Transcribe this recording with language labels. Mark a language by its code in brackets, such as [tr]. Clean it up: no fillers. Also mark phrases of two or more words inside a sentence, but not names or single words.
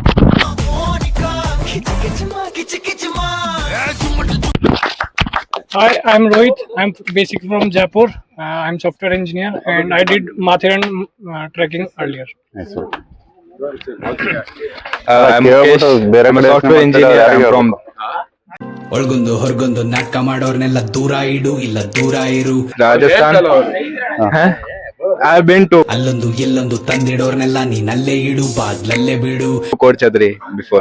[en] Hi, I'm Rohit. I'm basically from Jaipur. I'm software engineer and I did Mathiran trekking earlier. I'm Mukesh. I'm a software engineer. I'm from [kn] ಒಳಗೊಂದು ಹೊರಗೊಂದು ನಾಟಕ ಮಾಡೋರ್ನೆಲ್ಲ ದೂರ ಇಡು, ಇಲ್ಲ ದೂರ ಇರು. [en] Rajasthan. I have been to [kn] ಅಲ್ಲೊಂದು ಇಲ್ಲೊಂದು ತಂದಿಡೋರ್ನೆಲ್ಲ ನೀನಲ್ಲೇ ಇಡು, ಬಾಗ್ಲಲ್ಲೇ ಬಿಡು. [en] Kodachadri before.